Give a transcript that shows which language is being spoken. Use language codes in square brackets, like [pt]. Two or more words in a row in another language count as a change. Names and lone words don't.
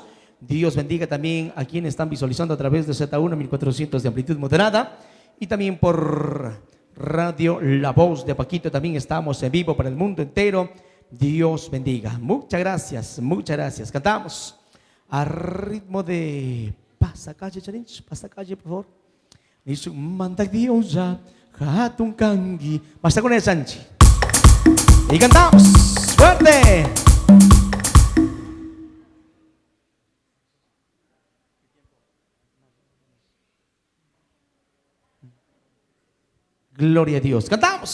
[es] Dios bendiga también a quienes están visualizando a través de Z1 1400 de amplitud moderada. Y también por radio La Voz de Paquito. También estamos en vivo para el mundo entero. Dios bendiga. Muchas gracias, muchas gracias. Cantamos a ritmo de Pasa Calle Challenge, Pasa Calle, por favor. [qu] Nisu mantak Dios ya, hatun kangi. [es] Basta con el Sanchi. Y cantamos fuerte. Gloria a Dios. Cantamos.